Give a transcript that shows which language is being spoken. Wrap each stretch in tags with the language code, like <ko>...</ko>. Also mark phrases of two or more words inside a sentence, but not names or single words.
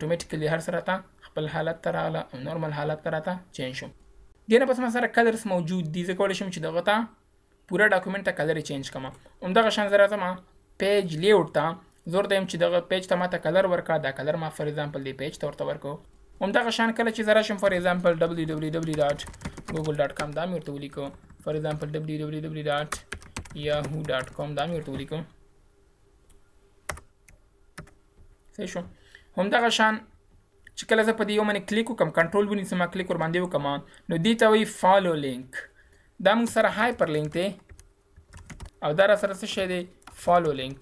<ps>اتوماتیکلی هر څه راته خپل حالت ته راغله او نارمل حالت ته راته چینج شو دې نه پس ما سره کلرس موجود دي زه کولی شم چې دغه ته پوره ډاکومنټ ته</ps> <en>color change</en> <ps>کړم همدغه شان زه راځم</ps> <en>page layout</en> <ps>ته زه ورته وایم چې دغه پیج ته ماته کلر ورکړه دا کلر ما</ps> <en>for example</en> <ps>دې پیج ته ورته ورکړو همدغه شان کله چې زه راشم</ps> <en>for example</en> <ps>www.google.com دا مې ورته ولیکو</ps> <en>for example</en> <ps>www.yahoo.com دا مې ورته ولیکو صحیح شو همدغه شان چې کله زه په دې یو باندې کلیک وکړم کنټرول ونیسم کلیک ور باندې وکړم نو دې ته وایي</ps> <en>follow link</en> <ps>دا موږ سره</ps> <en>hyper link</en> <ps>دی او دا را سره څه شی دی</ps> <en>follow link.</en>